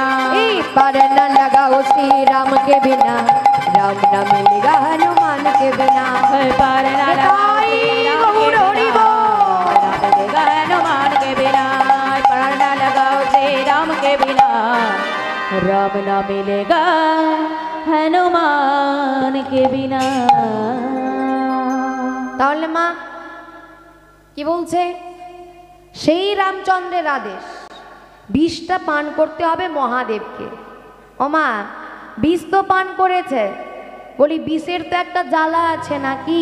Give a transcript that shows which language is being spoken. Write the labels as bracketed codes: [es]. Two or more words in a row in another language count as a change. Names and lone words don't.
[hi] पर न लगाओ श्री राम के बिना, राम न मिलेगा हनुमान के बिना। पर न लगाओ श्री राम के बिना, राम मिलेगा हनुमान के बिना। पर न लगाओ श्री राम के बिना, राम न मिलेगा हनुमान के बिना। [bn] তাহলে মা কি বলছে? সেই রামচন্দ্রের আদেশ, বিষটা পান করতে হবে মহাদেবকে। ও মা, বিষ তো পান করেছে, বলি বিষের তো একটা জ্বালা আছে নাকি?